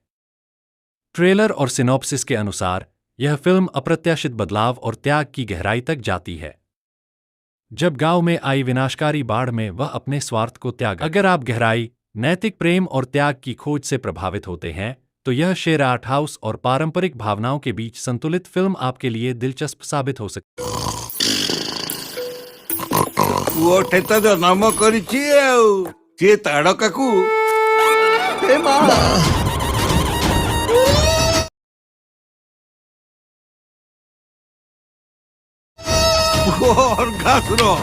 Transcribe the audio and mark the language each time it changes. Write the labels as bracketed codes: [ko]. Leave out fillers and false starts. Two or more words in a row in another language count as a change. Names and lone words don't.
[hi] ट्रेलर और सिनॉप्सिस के अनुसार यह फिल्म अप्रत्याशित बदलाव और त्याग की गहराई तक जाती है। जब गांव में आई विनाशकारी बाढ़ में वह अपने स्वार्थ को त्याग। अगर आप गहराई, नैतिक प्रेम और त्याग की खोज से प्रभावित होते हैं, तो यह शेर [en] art house [hi] और पारंपरिक भावनाओं के बीच संतुलित फिल्म आपके लिए दिलचस्प साबित हो सकती है। [or] ପୁଅଟେ ତ ଜନ୍ମ କରିଛି ଆଉ ସିଏ ତାଡକାକୁ ଘାସର